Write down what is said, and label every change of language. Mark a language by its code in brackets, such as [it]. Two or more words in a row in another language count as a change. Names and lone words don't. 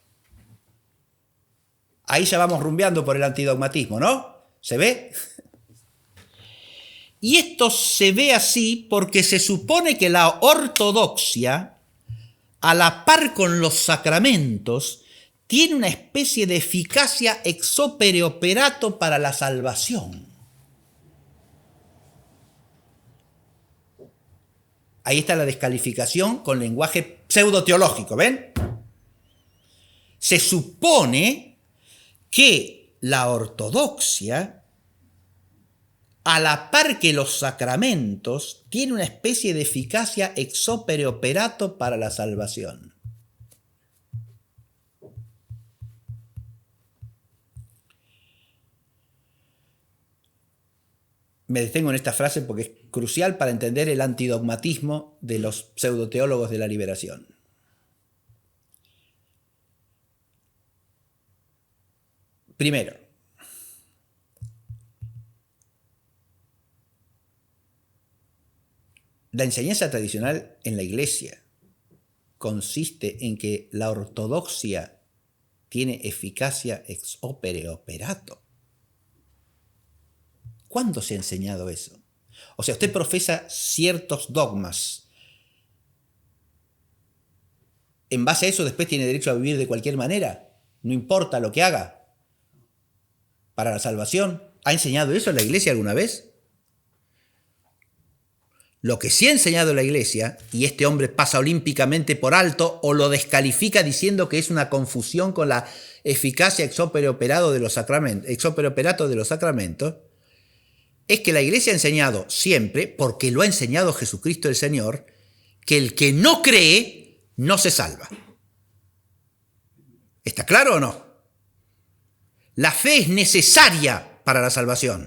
[es] Ahí ya vamos rumbeando por el antidogmatismo, ¿no? ¿Se ve? Y esto se ve así porque se supone que la ortodoxia, a la par con los sacramentos, tiene una especie de eficacia [la] ex opere operato [es] para la salvación. Ahí está la descalificación con lenguaje pseudo-teológico, ¿ven? Se supone que la ortodoxia, a la par que los sacramentos, tiene una especie de eficacia [la] ex opere operato [es] para la salvación. Me detengo en esta frase porque es crucial para entender el antidogmatismo de los pseudoteólogos de la liberación. Primero, la enseñanza tradicional en la Iglesia consiste en que la ortodoxia tiene eficacia [la] ex opere operato. [es] ¿Cuándo se ha enseñado eso? O sea, usted profesa ciertos dogmas. En base a eso después tiene derecho a vivir de cualquier manera. No importa lo que haga. Para la salvación. ¿Ha enseñado eso la Iglesia alguna vez? Lo que sí ha enseñado la Iglesia, y este hombre pasa olímpicamente por alto o lo descalifica diciendo que es una confusión con la eficacia [la] ex opere operato [es] de los sacramentos, es que la Iglesia ha enseñado siempre, porque lo ha enseñado Jesucristo el Señor, que el que no cree no se salva. ¿Está claro o no? La fe es necesaria para la salvación.